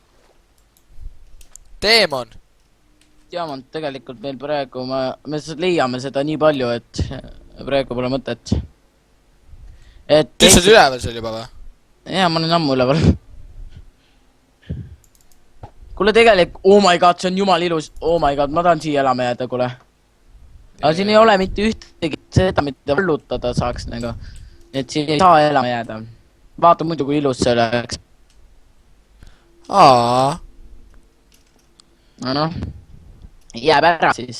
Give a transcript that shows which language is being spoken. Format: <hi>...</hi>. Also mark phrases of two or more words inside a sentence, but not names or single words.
<et>Teemon . diamant tegelikult meil praegu , me leiame seda nii palju , et praegu pole mõtet . et kes sa oled üleval seal juba või ? jaa , ma olen ammu üleval . kuule tegelikult ,</et> <en>oh my god ,</en> <et>see on jumal ilus ,</et> <en>oh my god ,</en> <et>ma tahan siia elama jääda , kuule . aga siin ei ole mitte ühtegi seda , mida vallutada saaks nagu . et siin ei saa elama jääda . vaata muidu , kui ilus see oleks . aa . no noh , jääb ära siis .</et>